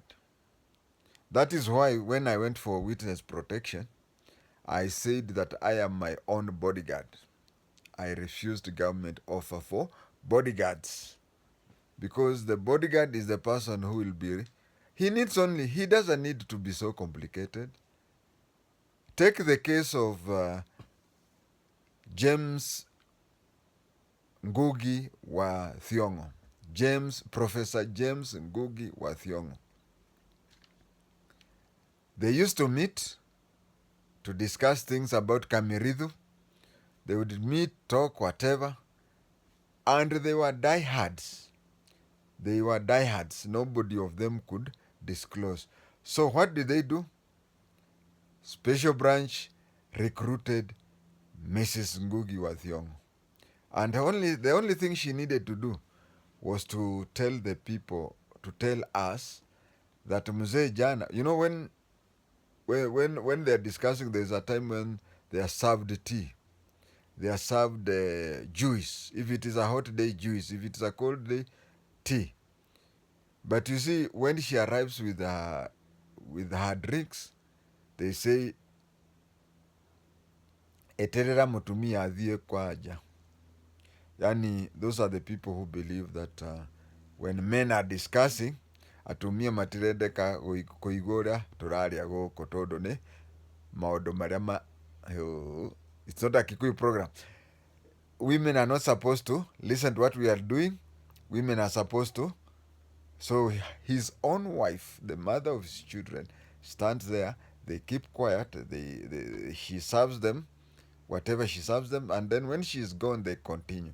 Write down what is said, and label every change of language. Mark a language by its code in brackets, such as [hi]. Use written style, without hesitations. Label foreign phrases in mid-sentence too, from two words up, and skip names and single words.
[en] That is why when I went for witness protection, I said that I am my own bodyguard. I refused government offer for bodyguards, because the bodyguard is the person who will be. He doesn't need to be so complicated. Take the case of James Ngugi wa Thiong'o. Professor James Ngugi wa Thiong'o. They used to meet to discuss things about Kamirithu. They would meet, talk, whatever. And they were diehards. Nobody of them could disclose. So what did they do? Special branch recruited Mrs. Ngugi wa Thiong'o. And the only thing she needed to do was to tell the people, to tell us that Mzee Jana, when they're discussing, there's a time when they are served tea. They are served juice. If it is a hot day, juice. If it's a cold day, tea. But you see, when she arrives with her drinks, they say, [ki] eterera mutumia athie kwaja. Yani, [en] those are the people who believe that when men are discussing, [ki] atumia matirendeka kuigura turaria goko tondu ni maundu maria [en] it's not a Kikuyu program. Women are not supposed to listen to what we are doing. Women are supposed to. So his own wife, the mother of his children, stands there. They keep quiet. She serves them whatever she serves them, and then when she is gone, they continue.